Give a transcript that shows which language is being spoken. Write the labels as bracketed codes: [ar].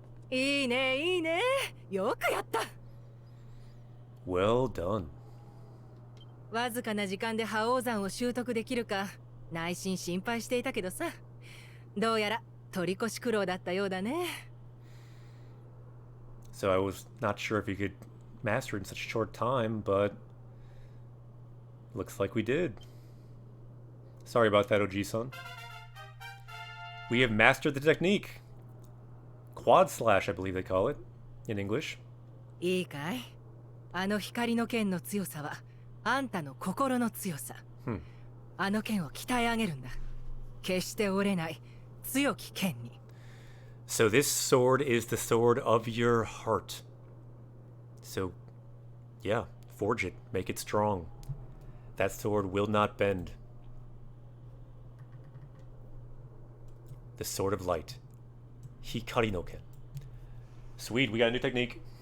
[ja] いいねいいねよくやった [en] Well done. [ja] わずかな時間で覇王山を習得できるか内心心配していたけどさ。どうやら取り越し苦労だったようだね。 [en] So I was not sure if you could master it in such a short time, but looks like we did. Sorry about that, Oji-san. We have mastered the technique. Quad slash, I believe they call it in English. [ja] いいかい？あの光の剣の強さはあんたの心の強さ。あの剣を鍛え上げるんだ。決して折れない強き剣に。 [en] So this sword is the sword of your heart. So, yeah, forge it, make it strong. That sword will not bend. The sword of light. [ja] Hikari no ken. [en] Sweet, we got a new technique.